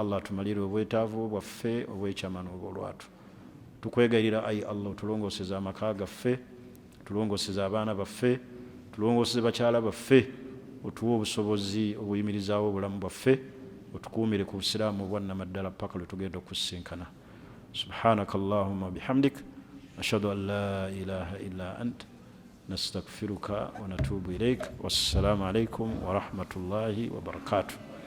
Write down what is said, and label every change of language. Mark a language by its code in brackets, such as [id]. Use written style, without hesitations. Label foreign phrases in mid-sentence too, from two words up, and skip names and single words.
[lg] Allah tumalire obwetaavu bwaffe obw'ekyama n'obw'olwatu tukwegayira ayi Allah otulongooseza amaka gaffe tulongooseza abaana baffe tulongooseze bakyala baffe otuwe obusobozi obuyimirizaawo obulamu bwaffe otukuumire ku busiraamu obwannamaddala paka lwe tugenda okusinkana [ar] سبحانك اللهم بحمدك أشهد أن لا إله إلا أنت نستغفرك ونتوب إليك والسلام عليكم ورحمة الله وبركاته